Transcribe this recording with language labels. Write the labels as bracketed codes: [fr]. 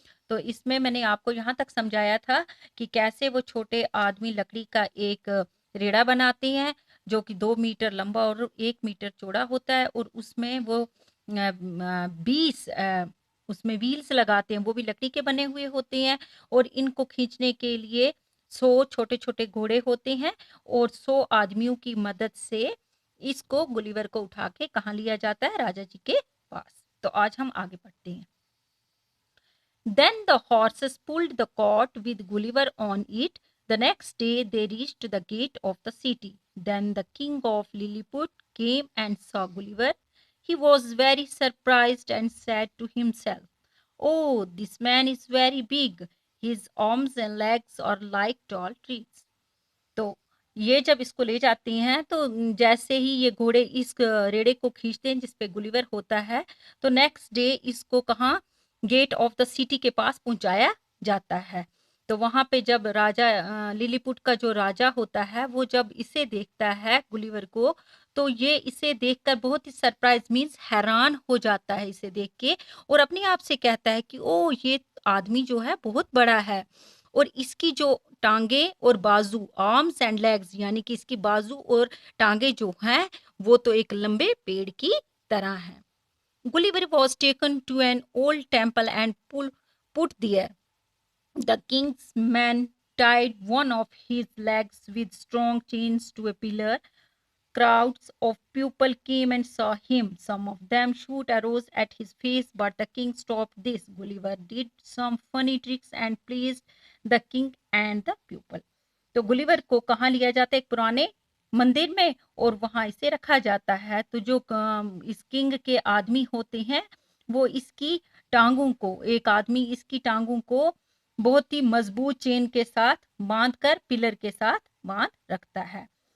[hi] तो इसमें मैंने आपको यहाँ तक समझाया था कि कैसे वो छोटे आदमी लकड़ी का एक रेड़ा बनाते हैं जो कि 2 मीटर लंबा और 1 मीटर चौड़ा होता है, और उसमें वो 20 उसमें व्हील्स लगाते हैं, वो भी लकड़ी के बने हुए होते हैं। और इनको खींचने के लिए 100 छोटे छोटे घोड़े होते हैं, और 100 आदमियों की मदद से इसको गुलिवर को उठा के कहाँ लिया जाता है? राजा जी के पास। तो आज हम आगे बढ़ते हैं। [en] Then the horses pulled the cart with Gulliver on it. The next day they reached the gate of the city. Then the king of Lilliput came and saw Gulliver. He was very surprised and said to himself, "Oh, this man is very big. His arms and legs are like tall trees." [hi] तो ये जब इसको ले जाते हैं तो जैसे ही ये घोड़े इस रेड़े को खींचते हैं जिसपे गुलिवर होता है, तो [en] next day [hi] इसको कहाँ? [en] gate of the city [hi] के पास पहुंचाया जाता है। तो वहां पे जब राजा लिलीपुट का जो राजा होता है वो जब इसे देखता है गुलिवर को, तो ये इसे देखकर बहुत ही सरप्राइज मीन्स हैरान हो जाता है इसे देख के, और अपने आप से कहता है कि ओ, ये आदमी जो है बहुत बड़ा है, और इसकी जो टांगे और बाजू, [en] arms and legs, [hi] यानी कि इसकी बाजू और टांगे जो हैं वो तो एक लंबे पेड़ की तरह हैं। [en] Gulliver was taken to an old temple and put there. The king's men tied one of his legs with strong chains to a pillar. Crowds of people came and saw him. Some of them shoot arrows at his face, but the king stopped this. Gulliver did some funny tricks and pleased the king and the people. [hi] तो Gulliver को कहाँ लिया जाता है? एक पुराने मंदिर में, और वहां इसे रखा जाता है। तो जो इस किंग के आदमी होते हैं वो इसकी टांगों को, एक आदमी इसकी टांगों को बहुत ही मजबूत चेन के साथ बांध कर पिलर के साथ बांध रखता है।